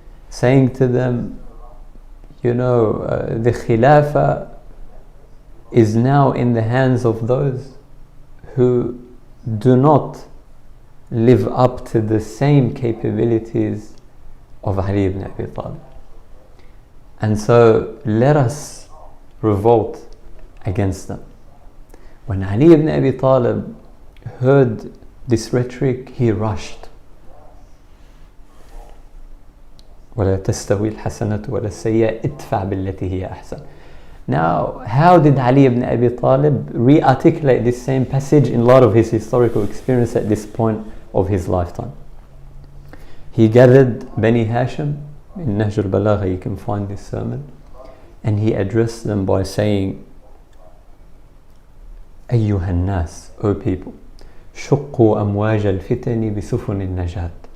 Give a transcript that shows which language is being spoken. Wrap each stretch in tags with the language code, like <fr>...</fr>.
<en>saying to them, you know, the Khilafah is now in the hands of those who do not live up to the same capabilities of Ali ibn Abi Talib. And so let us revolt against them. When Ali ibn Abi Talib heard this rhetoric, he rushed.</en> <ar>ولا تستوي الحسنة ولا السيئة ادفع بالتي هي أحسن.</ar> <en>Now, how did Ali ibn Abi Talib re-articulate this same passage in light of his historical experience at this point of his lifetime? He gathered Bani Hashim. In Nahj al-Balagha you can find this sermon, and he addressed them by saying,</en> <ar>أيها الناس,</ar> <en>O people,</en> <ar>شقوا أمواج الفتن بسفن النجاة.</ar>